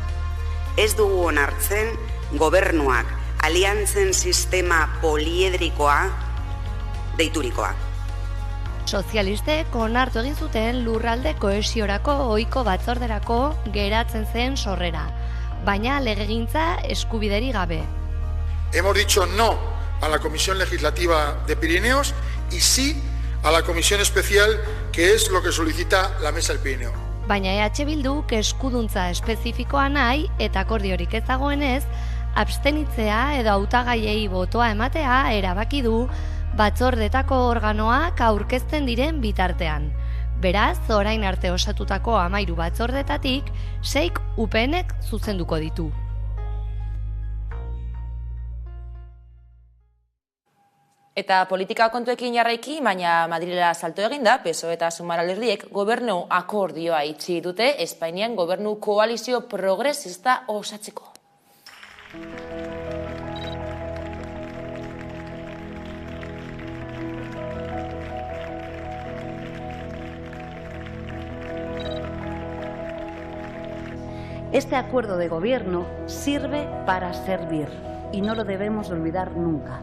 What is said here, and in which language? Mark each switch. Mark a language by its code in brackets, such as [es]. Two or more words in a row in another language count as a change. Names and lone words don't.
[eu] Ez dugu onartzen gobernuak aliantzen sistema poliedrikoa deiturikoa. Sozialistek onartu egin zuten lurralde kohesiorako ohiko batzorderako geratzen zen sorrera, baina legegintza eskubideri gabe. [es] Hemos dicho no a la Comisión Legislativa de Pirineos y sí a la Comisión Especial, que es lo que solicita la Mesa del Pirineo. [eu] Baina EH Bilduk eskuduntza espezifikoa nahi eta akordiorik ez dagoenez, abstenitzea edo hautagaiei botoa ematea erabaki du batzordetako organoak aurkezten diren bitartean. Beraz, orain arte osatutako 13 batzordetatik, 6 UPNek zuzenduko ditu. Eta politika kontuekin jarraiki, baina Madrilera salto eginda, PSOE eta Sumar alderdiek gobernu akordioa itxi dute Espainian gobernu koalizio progresista osatzeko. [es] Este acuerdo de gobierno sirve para servir y no lo debemos olvidar nunca.